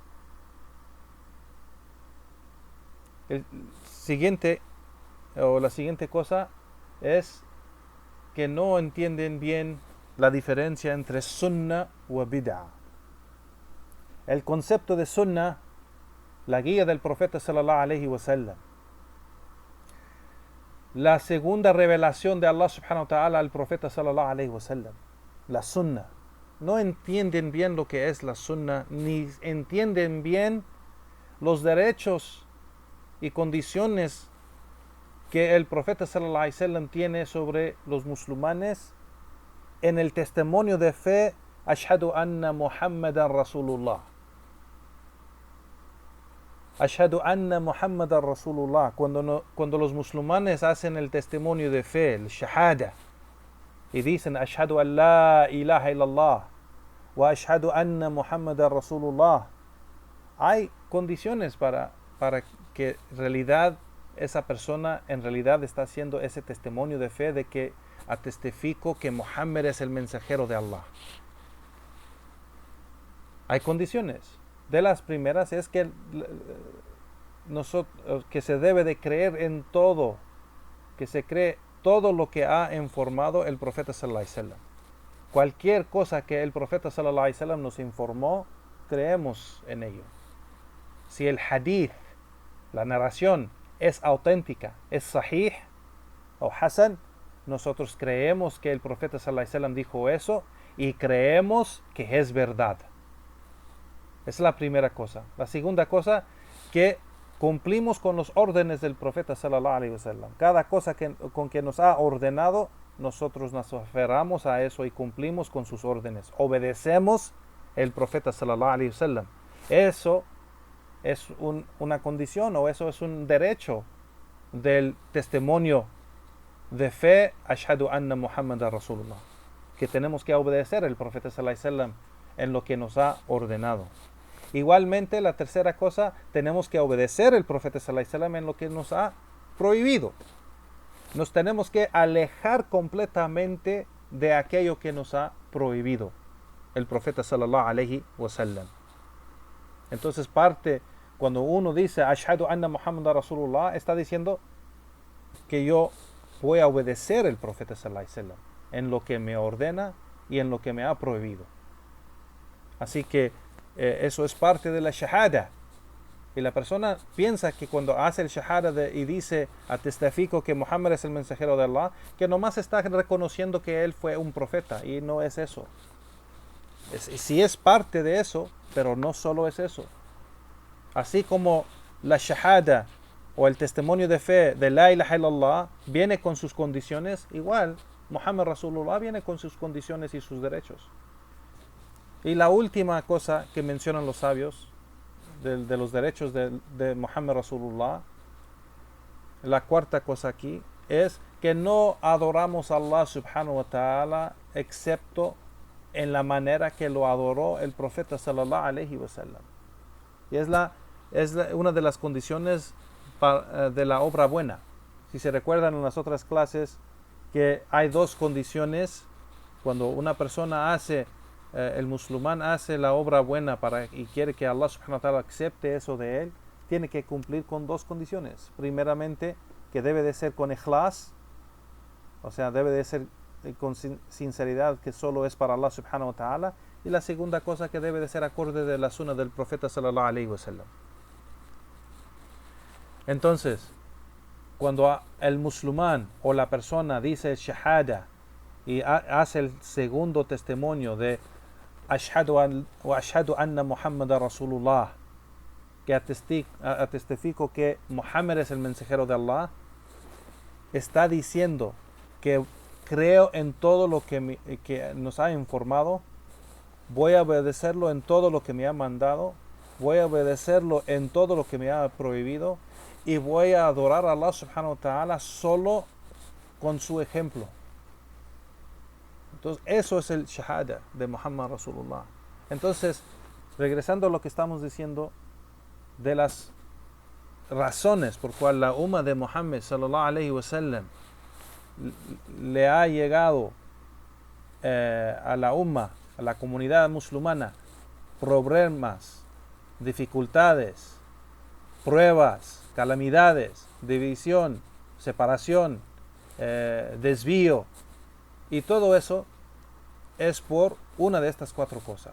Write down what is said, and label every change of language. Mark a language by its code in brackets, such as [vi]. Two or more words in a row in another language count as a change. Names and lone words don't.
[es] El siguiente, o la siguiente cosa, es que no entienden bien la diferencia entre sunnah y bid'ah. El concepto de sunnah, la guía del profeta [ar] صلى الله عليه وسلم, [es] la segunda revelación de Allah [ar] سبحانه وتعالى [es] al profeta [ar] صلى الله عليه وسلم, [es] la sunnah. No entienden bien lo que es la sunnah, ni entienden bien los derechos y condiciones que el profeta [ar] صلى الله عليه وسلم [es] tiene sobre los musulmanes en el testimonio de fe, [ar] أشهد أن محمدا رسول الله. أشهد أن محمدا رسول الله. [es] Cuando los musulmanes hacen el testimonio de fe, el shahada, y dicen [ar] أشهد أن لا إله إلا الله وأشهد أن محمدا رسول الله, [es] hay condiciones para que en realidad esa persona en realidad está haciendo ese testimonio de fe de que testifico que Muhammad es el mensajero de Allah. Hay condiciones. De las primeras es que que se debe de creer en todo, que se cree todo lo que ha informado el profeta [ar] صلى الله عليه وسلم. [es] Cualquier cosa que el profeta [ar] صلى الله عليه وسلم [es] nos informó, creemos en ello. Si el hadith, la narración, es auténtica, es sahih o hasan, nosotros creemos que el profeta [ar] صلى الله عليه وسلم [es] dijo eso y creemos que es verdad. Esa es la primera cosa. La segunda cosa, que cumplimos con los órdenes del profeta [ar] صلى الله عليه وسلم. [es] Cada cosa con que nos ha ordenado, nosotros nos aferramos a eso y cumplimos con sus órdenes. Obedecemos el profeta [ar] صلى الله عليه وسلم. [es] Eso es una condición, o eso es un derecho del testimonio de fe, [ar] أشهد أن محمدا رسول الله, [es] que tenemos que obedecer al profeta [ar] صلى الله عليه وسلم [es] en lo que nos ha ordenado. Igualmente, la tercera cosa, tenemos que obedecer al profeta [ar] صلى الله عليه وسلم [es] en lo que nos ha prohibido. Nos tenemos que alejar completamente de aquello que nos ha prohibido el profeta [ar] صلى الله عليه وسلم. [es] Entonces, cuando uno dice [ar] أشهد أن محمدا رسول الله, [es] está diciendo que yo voy a obedecer al profeta [ar] صلى الله عليه وسلم [es] en lo que me ordena y en lo que me ha prohibido. Así que eso es parte de la shahada. Y la persona piensa que cuando hace el shahada y dice, testifico que Muhammad es el mensajero de Allah, que nomás está reconociendo que él fue un profeta, y no es eso. Sí es parte de eso, pero no solo es eso. Así como la shahada o el testimonio de fe de [ar] لا إله إلا الله [es] viene con sus condiciones, igual [ar] محمد رسول الله [es] viene con sus condiciones y sus derechos. Y la última cosa que mencionan los sabios de los derechos de [ar] محمد رسول الله, [es] la cuarta cosa aquí, es que no adoramos a Allah [ar] سبحانه وتعالى [es] excepto en la manera que lo adoró el profeta [ar] صلى الله عليه وسلم. [es] Y es una de las condiciones de la obra buena. Si se recuerdan en las otras clases que hay dos condiciones cuando una persona el musulmán hace la obra buena y quiere que Allah [ar] سبحانه وتعالى [es] acepte eso de él, tiene que cumplir con dos condiciones. Primeramente, que debe de ser con ikhlas, o sea, debe de ser con sinceridad, que solo es para Allah [ar] سبحانه وتعالى. [es] Y la segunda cosa, que debe de ser acorde de la sunna del profeta [ar] صلى الله عليه وسلم. [es] Entonces, cuando el musulmán o la persona dice shahada y hace el segundo testimonio de [ar] أشهد أن محمدا [es] Rasulullah, que testifico que Muhammad es el mensajero de Allah, está diciendo que creo en todo lo que nos ha informado, voy a obedecerlo en todo lo que me ha mandado, voy a obedecerlo en todo lo que me ha prohibido, y voy a adorar a Allah [ar] سبحانه وتعالى [es] solo con su ejemplo. Entonces, eso es el shahada de [ar] محمد رسول الله. [es] Entonces, regresando a lo que estamos diciendo, de las razones por cual la umma de Muhammad [ar] صلى الله عليه وسلم [es] le ha llegado a la umma, a la comunidad musulmana, problemas, dificultades, pruebas, calamidades, división, separación, desvío, y todo eso es por una de estas cuatro cosas.